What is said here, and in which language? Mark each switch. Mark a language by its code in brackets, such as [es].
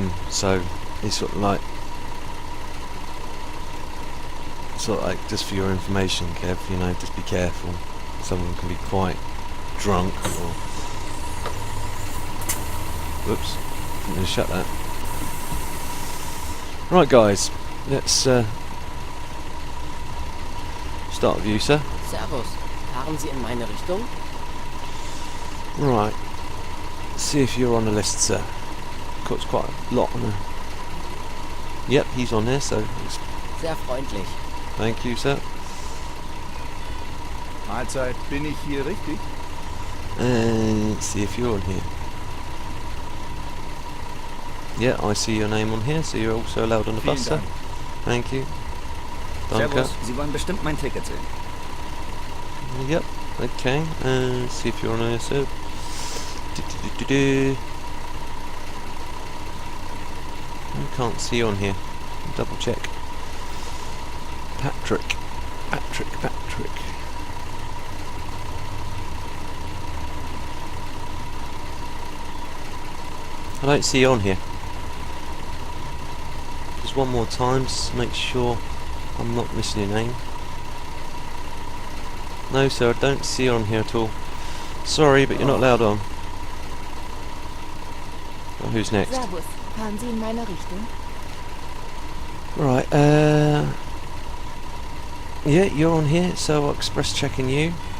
[en] So it's sort of like just for your information, Kev, you know, just be careful. Someone can be quite drunk or. Whoops, didn't mean to shut that. Right guys, let's start with you, sir. [de] Servus, fahren Sie in meine Richtung? [en] Right, let's see if you're on the list, sir. Got quite a lot on there. Yep, he's on there, so... [de] Sehr freundlich. [en] Thank you, sir. [de] Mahlzeit, bin ich hier richtig? [en] And let's see if you're on here. Yeah, I see your name on here, so you're also allowed on the bus, sir. Thank you. Danke. [de] Servus, Sie wollen bestimmt mein Ticket sehen. [en] Yep, okay. See if you're on here, sir. I can't see you on here. Double check. Patrick. I don't see you on here. Just one more time, just to make sure I'm not missing your name. No, sir, I don't see you on here at all. Sorry, but you're not allowed on. Oh, who's next? [de] Servus, fahren Sie in meine Richtung? [en] Right, yeah, you're on here, so I'll express checking you.